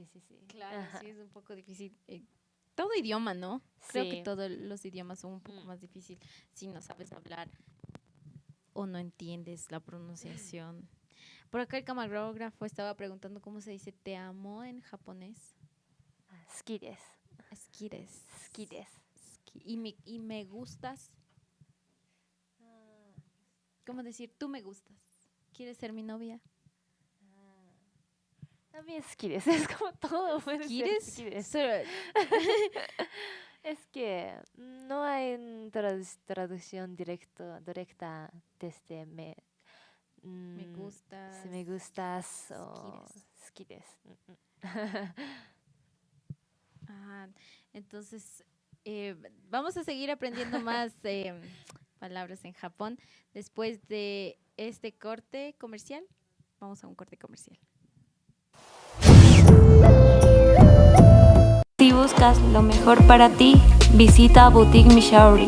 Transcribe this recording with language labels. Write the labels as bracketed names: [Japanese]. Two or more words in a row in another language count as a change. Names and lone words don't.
[Spanish] Claro, Ajá. sí, es un poco difícil. Todo idioma, ¿no? Creo que Sí. todos los idiomas son un poco más difíciles si no sabes hablar o no entiendes la pronunciación. Por acá el camarógrafo estaba preguntando cómo se dice te amo en japonés. [Japanese] 好きです. Skires. 好きです. [Spanish] Y me gustas. ¿Cómo decir tú me gustas? ¿Quieres ser mi novia? También [Japanese] 好きです. [Spanish] Es como todo puede ser ¿Quieres? [Japanese] 好きです. [Spanish] Solo- Es que no hay traducción directa desde me gustas. Si me gustas o [Japanese] 好きです. 好きです. [Spanish] Ajá. Entonces, vamos a seguir aprendiendo más palabras en Japón. Después de este corte comercial, vamos a un corte comercial. Si buscas lo mejor para ti, visita Boutique Mishauri.